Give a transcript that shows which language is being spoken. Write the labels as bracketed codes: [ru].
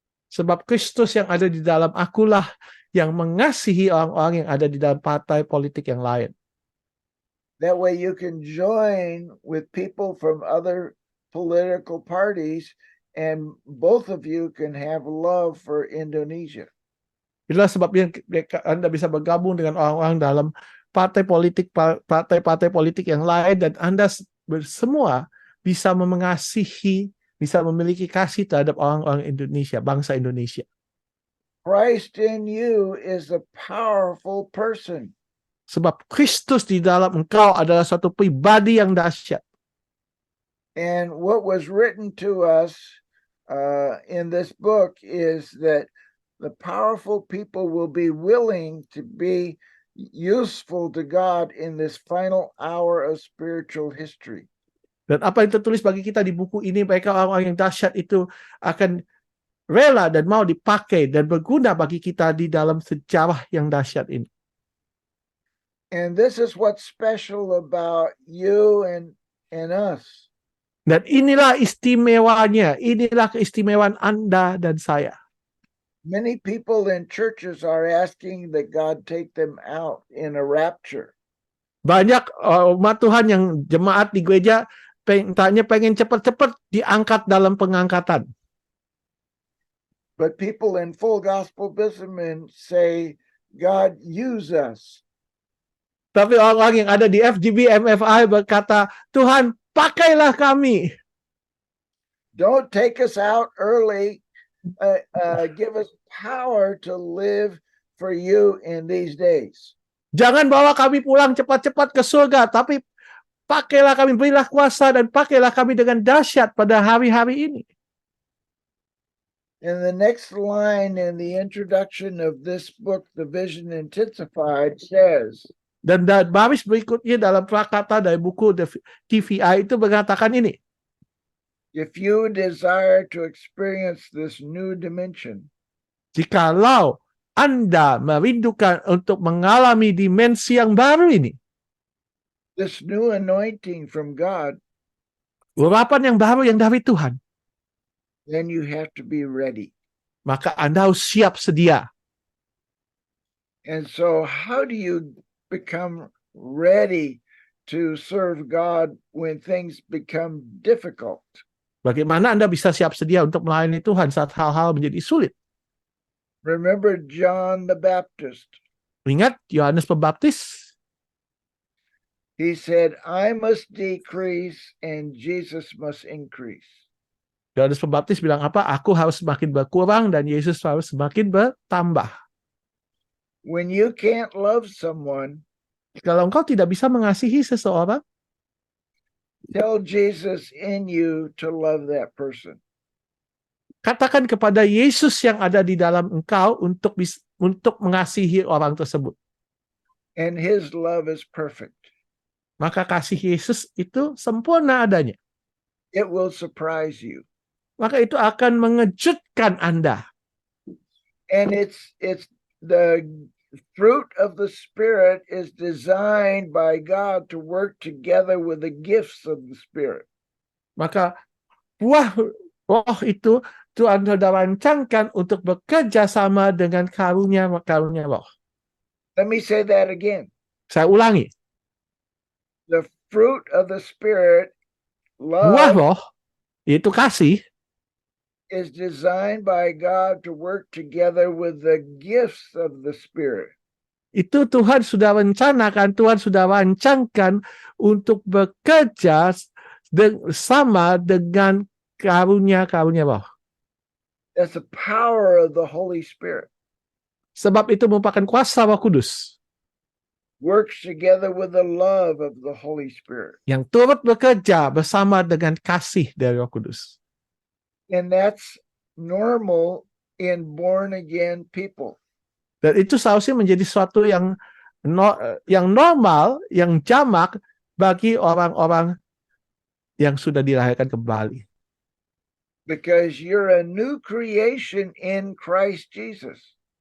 [id] Sebab Kristus yang ada di dalam akulah yang mengasihi orang-orang yang ada di dalam partai politik yang lain. [en] That way you can join with people from other political parties and both of you can have love for Indonesia. [id] Itulah sebabnya Anda bisa bergabung dengan orang-orang dalam partai-partai politik yang lain dan Anda semua bisa mengasihi, bisa memiliki kasih terhadap orang-orang Indonesia, bangsa Indonesia. [en] Christ in you is a powerful person. [id] Sebab Kristus di dalam engkau adalah suatu pribadi yang dahsyat. [en] And what was written to us in this book is that the powerful people will be willing to be useful to God in this final hour of spiritual history. [id] Dan apa yang tertulis bagi kita di buku ini, mereka orang-orang yang dahsyat itu akan rela dan mau dipakai dan berguna bagi kita di dalam sejarah yang dahsyat ini. [en] And this is what's special about you and us. [id] Dan inilah istimewanya, inilah keistimewaan Anda dan saya. [en] Many people in churches are asking that God take them out in a rapture. [id] Banyak umat Tuhan yang jemaat di gereja Tanya pengen cepat-cepat diangkat dalam pengangkatan. [en] But people in full gospel businessmen say, God, use us. [id] Tapi orang yang ada di FGB MFI berkata, Tuhan, pakailah kami. [en] Don't take us out early. Give us power to live for you in these days. [id] Jangan bawa kami pulang cepat-cepat ke surga, tapi pakailah kami, berilah kuasa dan pakailah kami dengan dahsyat pada hari-hari ini. [en] And the next line in the introduction of this book, The Vision Intensified, says, [id] Dan baris berikutnya dalam prakata dari buku TVI itu mengatakan ini. [en] if you desire to experience this new dimension, [id] Jikalau Anda merindukan untuk mengalami dimensi yang baru ini, [en] this new anointing from God, [id] urapan yang baru yang dari Tuhan, [en] then you have to be ready. [id] maka Anda harus siap sedia. [en] And so how do you become ready to serve God when things become difficult? [id] Bagaimana Anda bisa siap sedia untuk melayani Tuhan saat hal-hal menjadi sulit? [en] Remember John the Baptist. [id] Ingat Yohanes Pembaptis? [en] He said, I must decrease and Jesus must increase. [id] Yohanes Pembaptis bilang apa? Aku harus semakin berkurang dan Yesus harus semakin bertambah. [en] When you can't love someone, [id] Kalau engkau tidak bisa mengasihi seseorang, [en] tell Jesus in you to love that person. [id] katakan kepada Yesus yang ada di dalam engkau untuk mengasihi orang tersebut. [en] And his love is perfect. [id] Maka kasih Yesus itu sempurna adanya. [en] It will surprise you. [id] Maka itu akan mengejutkan Anda. [en] And it's the fruit of the Spirit is designed by God to work together with the gifts of the Spirit. [id] Maka buah roh itu Tuhan sudah rancangkan untuk bekerja sama dengan karunia roh. [en] Let me say that again. [id] Saya ulangi. [en] The fruit of the Spirit, [id] Buah [en] love, [id] roh, yaitu kasih, [en] is designed by God to work together with the gifts of the Spirit. [id] itu Tuhan sudah rencanakan, Tuhan sudah rancangkan untuk bekerja sama dengan karunia-karunia roh. [en] That's the power of the Holy Spirit. [id] Sebab itu merupakan kuasa Roh Kudus [en] Works together with the love of the Holy Spirit. [id] yang turut bekerja bersama dengan kasih dari Roh Kudus. [en] And that's normal in born again people. [id] Dan itu seharusnya menjadi sesuatu yang normal, yang jamak bagi orang-orang yang sudah dilahirkan kembali. [en] Because you're a new creation in Christ Jesus.